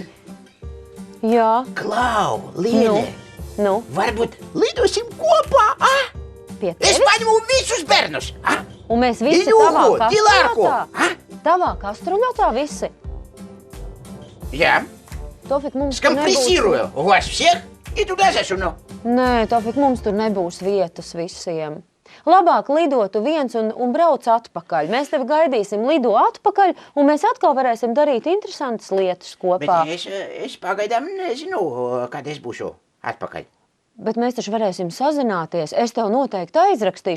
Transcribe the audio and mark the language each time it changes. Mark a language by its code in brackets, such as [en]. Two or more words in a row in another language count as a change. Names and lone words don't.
[lv] Jā. Klau, Liene, Nu, varbūt lidosim kopā, pie Es tevis? paņemu visus bērnus, Un mēs visi Iļuhu, tavā Dilārku, kastruļotā? Tavā kastruļotā visi? Jā, Tofik, mums tur [ru] скомпрессирую вас всех и туда засуну. [lv] Nē, Tofik, mums tur nebūs vietas visiem. Labāk lidotu viens un brauc atpakaļ. Mēs tevi gaidīsim, lido atpakaļ, un mēs atkal varēsim darīt interesantas lietas kopā. Bet es pagaidām nezinu, kad es būšu atpakaļ. Bet mēs taču varēsim sazināties. Es tev noteikti aizrakstīšu.